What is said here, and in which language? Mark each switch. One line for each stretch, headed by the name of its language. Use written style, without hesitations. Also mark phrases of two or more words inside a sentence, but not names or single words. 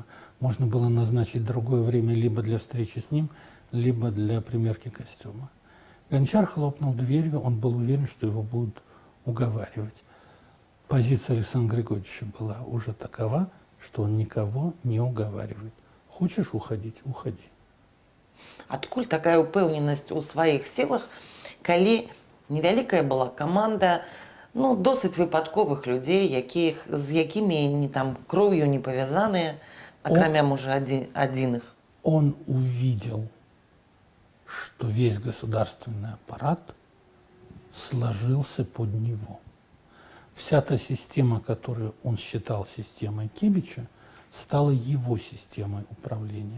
Russian: Можно было назначить другое время либо для встречи с ним, либо для примерки костюма. Гончар хлопнул дверью, он был уверен, что его будут уговаривать. Позиция Александра Григорьевича была уже такова, что он никого не уговаривает. Хочешь уходить – уходи.
Belarusian: Адкуль такая упэўненасць у сваіх сілах, калі невялікая была каманда, ну, досыць выпадковых людзей, з якімі ні там кроўю не павязаныя, акрамя, можа, адзіных.
Russian: Он увидел, что весь государственный аппарат сложился под него. Вся та система, которую он считал системой Кибича, стала его системой управления.